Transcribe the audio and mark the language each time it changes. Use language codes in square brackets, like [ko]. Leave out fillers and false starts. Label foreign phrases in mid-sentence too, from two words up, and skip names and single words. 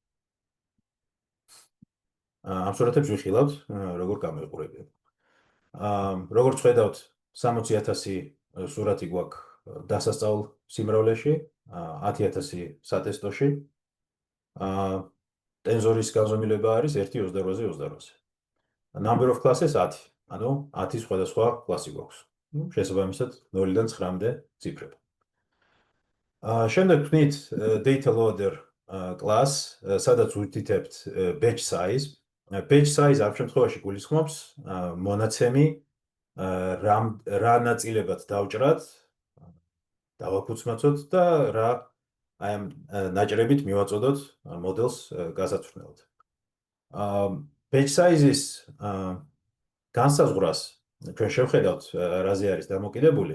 [ka] ამ სურათებს ვიხილავთ, როგორ გამოიყურებიან. როგორც ხედავთ, 60,000 სურათი გვაქვს დასასწავლ სიმრავლეში, 10,000 სატესტოში. ტენზორის განზომილება არის 1:28-ზე 28. [en] Number of classes 10. [ka] ანუ 10 სხვადასხვა კლასი გვაქვს. შესაბამისად 0-დან 9-მდე ციფრები. შემდეგ ვქნით [en] data loader class, [ka] სადაც ვუთითებთ [en] batch size. Batch size [ka] ამ შემთხვევაში გულისხმობს მონაცემი რა ნაწილებად დავჭრათ, დავაფუძმაცოთ და რა აი ამ ნაჭრებით მივაწოდოთ მოდელს გასაცვლელად. [en] Batch size- [ka] ის განსაზღვრას ჩვენ შევხედავთ რაზე არის დამოკიდებული.